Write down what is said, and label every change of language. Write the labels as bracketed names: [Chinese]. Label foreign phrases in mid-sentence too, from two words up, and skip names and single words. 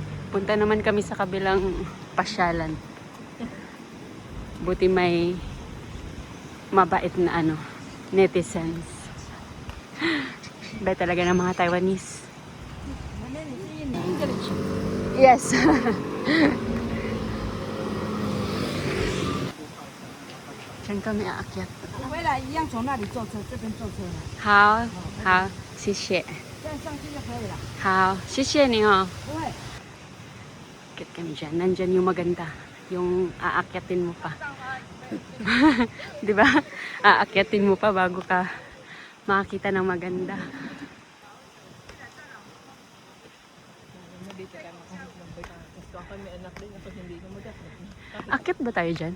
[Filipino] Punta naman kami sa kabilang pasyalan. Buti may mabait na netizens. Ba talaga ng mga Taiwanese. Yes. Diyan kami aakyat. [English] How? How? [Chinese] 谢谢. How? 谢谢你哦. [Filipino] Aakyat kami dyan. Nandyan yung maganda. Yung aakyatin mo pa. Di ba? Aakyatin mo pa bago ka makakita ng maganda. Akyat ba tayo dyan?